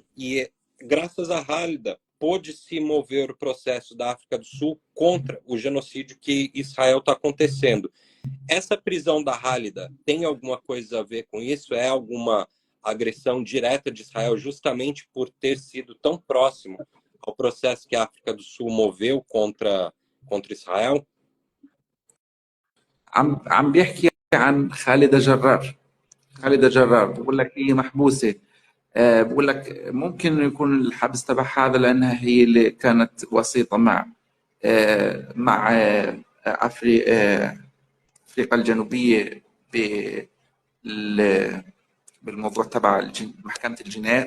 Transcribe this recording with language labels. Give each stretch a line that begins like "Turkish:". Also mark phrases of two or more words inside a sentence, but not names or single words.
Portuguese: E graças a Khalida pôde se mover o processo da África do Sul contra o genocídio que Israel está acontecendo. Essa prisão da Khalida tem alguma coisa a ver com isso? É alguma agressão direta de Israel justamente por ter sido tão próximo ao processo que a África do Sul moveu contra Israel?
Arabic: عم بيحكي عن خالدة جرار. خالدة جرار بقول لك هي محبوسة. بقول لك ممكن يكون الحبس تبعها هذا لأنها هي اللي كانت وسيطة مع أفريقيا الجنوبية بالموضوع تبع محكمة الجنايات.